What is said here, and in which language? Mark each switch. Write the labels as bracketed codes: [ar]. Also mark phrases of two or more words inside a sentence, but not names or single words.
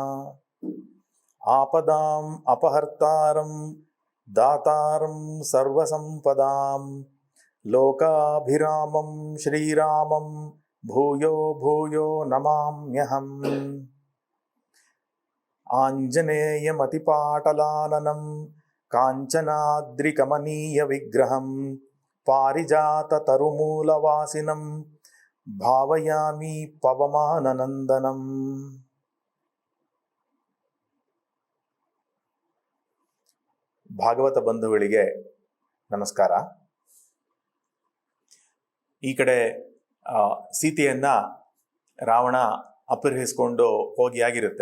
[sa] आपदाम् अपहर्तारं दातारं सर्वसंपदां लोकाभिरामं श्रीरामं भूयो भूयो नमाम्यहम्। आञ्जनेयमतिपाटलाननं काञ्चनाद्रिकमनीयविग्रहं पारिजाततरुमूलवासिनं भावयामि पवमाननन्दनम्। [kn] ಭಾಗವತ ಬಂಧುಗಳಿಗೆ ನಮಸ್ಕಾರ. ಈ ಕಡೆ ಸೀತೆಯನ್ನ ರಾವಣ ಅಪಹರಿಸಿಕೊಂಡು ಹೋಗಿಯಾಗಿರುತ್ತೆ.